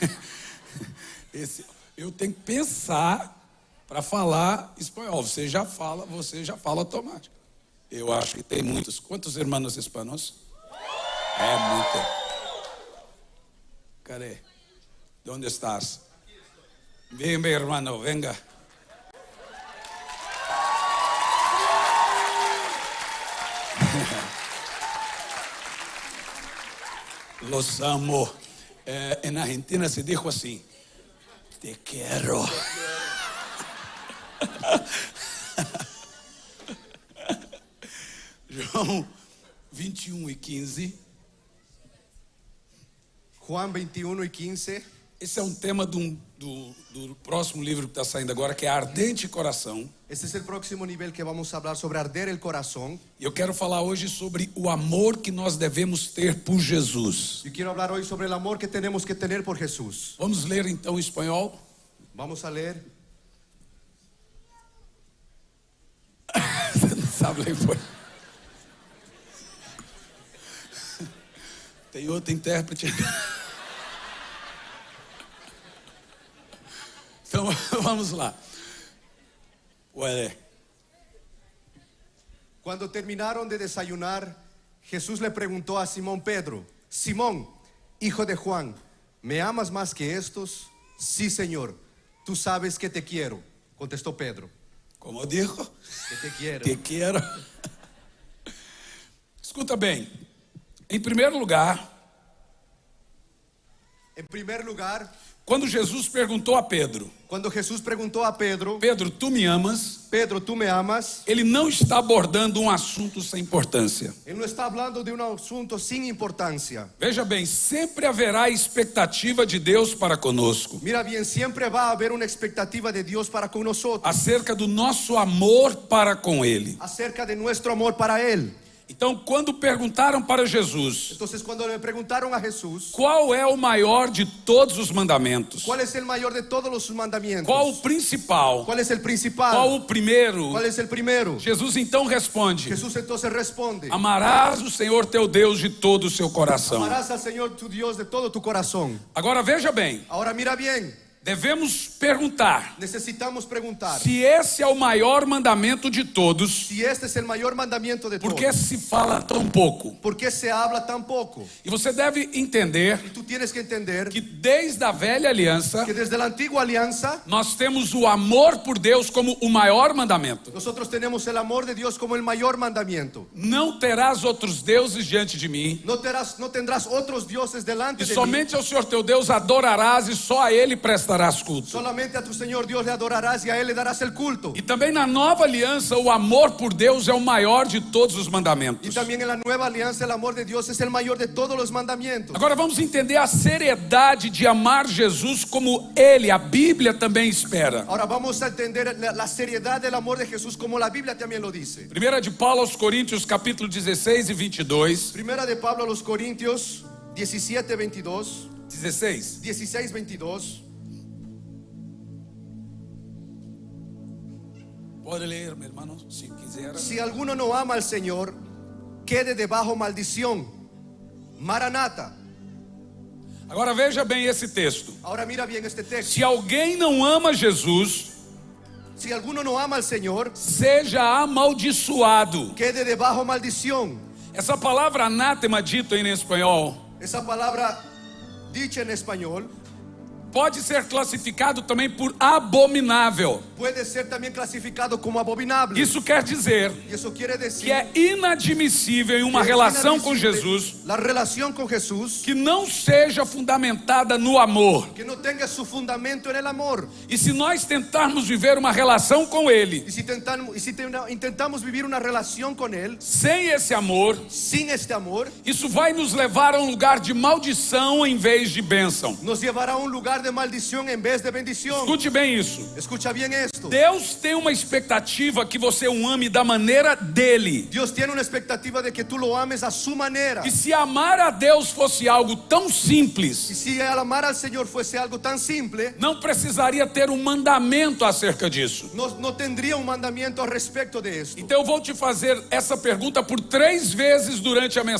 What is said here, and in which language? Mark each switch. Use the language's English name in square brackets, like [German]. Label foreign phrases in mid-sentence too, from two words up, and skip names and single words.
[Portuguese] Eu tenho que pensar para falar espanhol. Você já fala automático. Eu acho que tem muitos. Quantos irmãos hispanos? É muito. Cadê? Onde estás? Vem, meu irmão, [Spanish] venga. Los amo. En Argentina se dijo [Portuguese] assim: te quero. João 21 e 15. [Spanish] Juan 21 y 15. [Portuguese] Esse é um tema do próximo livro que está saindo agora, que é Ardente Coração. [Spanish] Este es el próximo nivel que vamos a hablar sobre arder el corazón. [Portuguese] E eu quero falar hoje sobre o amor que nós devemos ter por Jesus. [Spanish] Yo quiero hablar hoy sobre el amor que tenemos que tener por Jesús. [Portuguese] Vamos ler então em espanhol? [Spanish] Vamos a leer. [Portuguese] Você não sabe ler foi. Tem outro intérprete. Então vamos lá. [Spanish] Cuando terminaron de desayunar, Jesús le preguntó a Simón Pedro: Simón, hijo de Juan, ¿me amas más que estos? Sí, Señor, tú sabes que te quiero, contestó Pedro. Como dijo? Que te quiero. [Portuguese] Te quero. Escuta bem. Em primeiro lugar, quando Jesus perguntou a Pedro: [Spanish] Cuando Jesús preguntó a Pedro: [Portuguese] Pedro, tu me amas? [Spanish] Pedro, ¿tú me amas? [Portuguese] Ele não está abordando um assunto sem importância. [Spanish] Él no está hablando de un asunto sin importancia. [Portuguese] Veja bem, sempre haverá expectativa de Deus para conosco. [Spanish] Mira bien, siempre va a haber una expectativa de Dios para con nosotros. [Portuguese] Acerca do nosso amor para com Ele. [Spanish] Acerca de nuestro amor para Él. [Portuguese] Então, quando perguntaram para Jesus, [Spanish] Entonces cuando le preguntaron a Jesús, [Portuguese] qual é o maior de todos os mandamentos? [Spanish] ¿cuál es el mayor de todos los mandamientos? [Portuguese] Qual o principal? [Spanish] ¿Cuál es el principal? [Portuguese] Qual o primeiro? [Spanish] ¿Cuál es el primero? [Portuguese] Jesus então responde: [Spanish] Jesús entonces responde: [Portuguese] amarás o Senhor teu Deus de todo o seu coração. [Spanish] amarás al Señor tu Dios de todo tu corazón. [Portuguese] Agora veja bem, [Spanish] Ahora mira bien, [Portuguese] devemos perguntar [Spanish] necesitamos preguntar [Portuguese] se esse é o maior mandamento de todos, [Spanish] si este es el mayor mandamiento de [Portuguese] por [Spanish] todos. [Portuguese] que se fala tão pouco? [Spanish] ¿Por qué se habla tan poco? [Portuguese] E você deve entender [Spanish] Y tú tienes que entender [Portuguese] que desde a velha aliança [Spanish] que desde la antigua alianza [Portuguese] nós temos o amor por Deus como o maior mandamento. [Spanish] nosotros tenemos el amor de Dios como el mayor mandamiento. [Portuguese] Não terás outros deuses diante de mim, [Spanish] No tendrás otros dioses delante [Portuguese] e [Spanish] de mí. [Portuguese] somente ao Senhor teu Deus adorarás e só a Ele prestarás culto. [Spanish] Solamente a tu Señor Dios le adorarás y a Él le darás el culto. [Portuguese] E também na nova aliança o amor por Deus é o maior de todos os [Spanish] Y [Portuguese] mandamentos. [Spanish] también en la nueva alianza el amor de Dios es el mayor de todos los mandamientos. [Portuguese] Agora vamos entender a seriedade de amar Jesus como Ele, a Bíblia também espera. [Spanish] Ahora vamos a entender la seriedad del amor de Jesús como la Biblia también lo dice. [Portuguese] Primeira de Paulo aos Coríntios, capítulo 16 e 22. [Spanish] Primera de Pablo a los Corintios 17, 22, 16. 16, 22. [Portuguese] Pode ler, meu irmão, se quiser. [Spanish] Si alguno no ama al Señor, quede debajo maldición. Maranata. [Portuguese] Agora veja bem esse texto. [Spanish] Ahora mira bien este texto. [Portuguese] Se alguém não ama Jesus, [Spanish] Si alguno no ama al Señor, [Portuguese] seja amaldiçoado. [Spanish] quede debajo maldición. [Portuguese] Essa palavra anátema, dito em espanhol, [Spanish] Esa palabra dicha en español [Portuguese] pode ser classificado também por abominável. [Spanish] puede ser también clasificado como abominable. [Portuguese] Isso quer dizer [Spanish] Y eso quiere decir [Portuguese] que é inadmissível em uma [Spanish] que es [Portuguese] relação com [Spanish] inadmisible [Portuguese] Jesus [Spanish] la relación con Jesús [Portuguese] que não seja fundamentada no amor. [Spanish] que no tenga su fundamento en el amor. [Portuguese] E se nós tentarmos viver uma relação com Ele [Spanish] Y si intentamos vivir una relación con Él [Portuguese] sem esse amor, [Spanish] sin este amor, [Portuguese] isso vai nos levar a um lugar de maldição em vez de bênção. [Spanish] nos llevará a un lugar de maldición en vez de bendición. [Portuguese] Escute bem isso. [Spanish] Escucha bien esto. [Portuguese] Deus tem uma expectativa que você o ame da maneira dele. [Spanish] Dios tiene una expectativa de que tú lo ames a su manera. [Portuguese] E se amar a Deus fosse algo tão [Spanish] Y [Portuguese] simples, [Spanish] si el amar al Señor fuese algo tan simple, [Portuguese] não precisaria ter um mandamento acerca disso. [Spanish] no tendría un mandamiento al respecto de esto. [Portuguese] Então eu vou te fazer essa pergunta por 3 vezes durante a